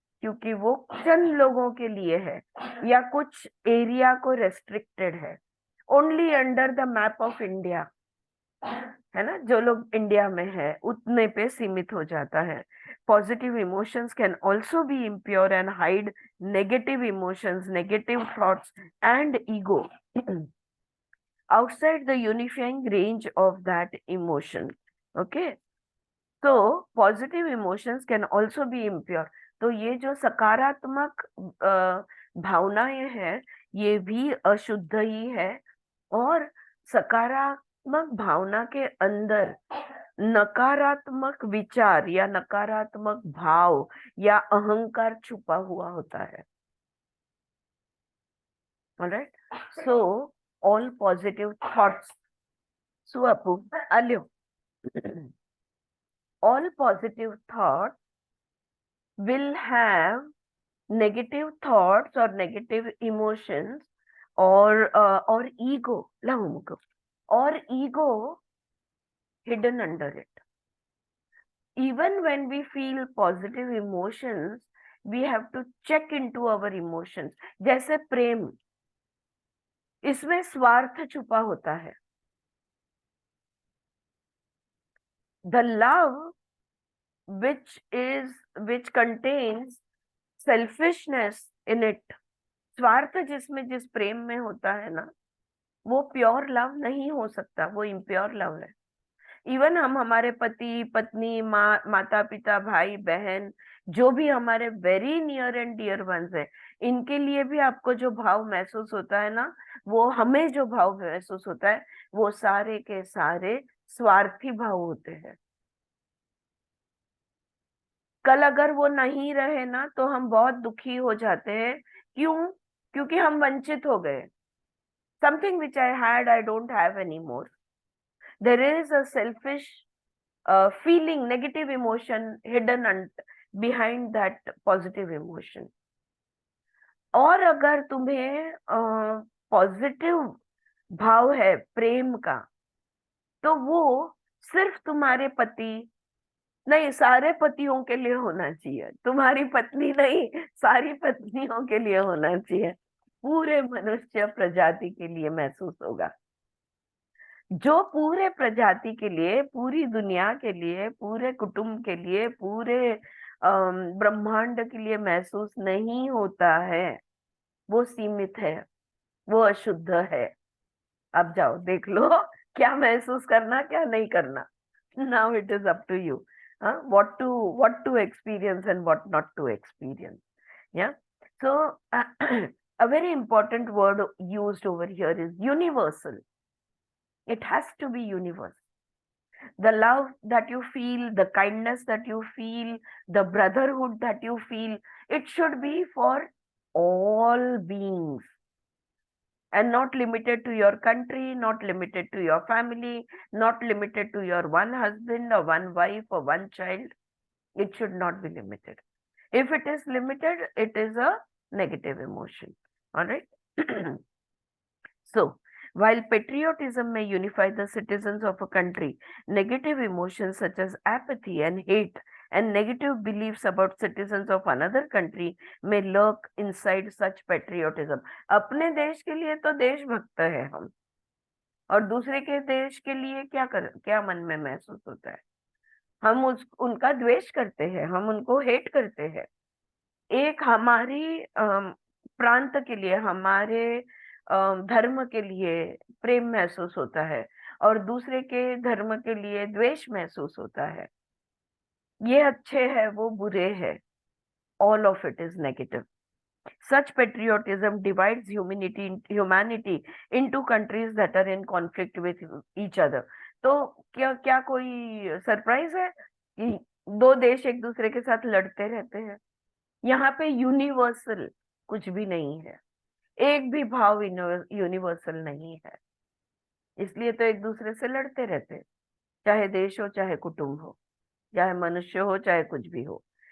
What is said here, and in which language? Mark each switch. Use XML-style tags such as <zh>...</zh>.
<hi>क्योंकि वो चंद लोगों के लिए है या कुछ एरिया को रेस्ट्रिक्टेड है,</hi> <en>only under the map of India,</en> <hi>है ना, जो लोग इंडिया में है उतने पे सीमित हो जाता है।</hi> <en>Positive emotions can also be impure and hide negative emotions, negative thoughts and ego outside the unifying range of that emotion. Okay, so positive emotions can also be impure.</en> <hi>तो ये जो सकारात्मक भावनाएं हैं ये भी अशुद्ध ही है, और सकारात्मक भावना के अंदर नकारात्मक विचार या नकारात्मक भाव या अहंकार छुपा हुआ होता है।</hi> <en>Alright, so all positive thoughts, Suapu, Alio, all positive thoughts will have negative thoughts or negative emotions or ego, lahumuko, or ego hidden under it. Even when we feel positive emotions, we have to check into our emotions.</en> <hi>जैसे प्रेम, इसमें स्वार्थ छुपा होता है।</hi> <en>The love which contains selfishness in it,</en> <hi>स्वार्थ जिसमें जिस प्रेम में होता है ना, वो प्योर लव नहीं हो सकता, वो इम्प्योर लव है। इवन हम हमारे पति पत्नी माता पिता भाई बहन जो भी हमारे</hi> <en>very near and dear ones</en> <hi>है, इनके लिए भी आपको जो भाव महसूस होता है ना, वो हमें जो भाव महसूस होता है वो सारे के सारे स्वार्थी भाव होते हैं। कल अगर वो नहीं रहे ना तो हम बहुत दुखी हो जाते हैं। क्यों? क्योंकि हम वंचित हो गए।</hi> <en>Something which I had I don't have any more. There is a selfish feeling, negative emotion hidden behind that positive emotion.</en> <hi>और अगर तुम्हें पॉजिटिव भाव है प्रेम का, तो वो सिर्फ तुम्हारे पति नहीं, सारे पतियों के लिए होना चाहिए। तुम्हारी पत्नी नहीं, सारी पत्नियों के लिए होना चाहिए। पूरे मनुष्य प्रजाति के लिए महसूस होगा। जो पूरे प्रजाति के लिए, पूरी दुनिया के लिए, पूरे कुटुंब के लिए, पूरे ब्रह्मांड के लिए महसूस नहीं होता है, वो सीमित है, वो अशुद्ध है। अब जाओ देख लो क्या महसूस करना क्या नहीं करना।</hi> <en>Now it is up to you what to experience and what not to experience. Yeah, so a very important word used over here is universal. It has to be universal. The love that you feel, the kindness that you feel, the brotherhood that you feel, it should be for all beings and not limited to your country, not limited to your family, not limited to your one husband or one wife or one child. It should not be limited. If it is limited, it is a negative emotion. All right. So, while patriotism may unify the citizens of a country, negative emotions such as apathy and hate and negative beliefs about citizens of another country may lurk inside such patriotism.</en> <hi>अपने देश के लिए तो देशभक्त है हम, और दूसरे के देश के लिए क्या मन में महसूस होता है? हम उनका द्वेष करते हैं, हम उनको हेट करते हैं। एक हमारी प्रांत के लिए, हमारे धर्म के लिए प्रेम महसूस होता है और दूसरे के धर्म के लिए द्वेष महसूस होता है। ये अच्छे है, वो बुरे है।</hi> <en>All of it is negative. Such patriotism divides humanity into countries that are in conflict with each other.</en> <hi>तो क्या कोई सरप्राइज है कि दो देश एक दूसरे के साथ लड़ते रहते हैं? यहाँ पे यूनिवर्सल कुछ भी नहीं है, एक भी भाव यूनिवर्सल नहीं है, इसलिए तो एक दूसरे से लड़ते रहते हैं, चाहे देश हो, चाहे कुटुंब हो, चाहे मनुष्य हो, चाहे कुछ भी हो।</hi>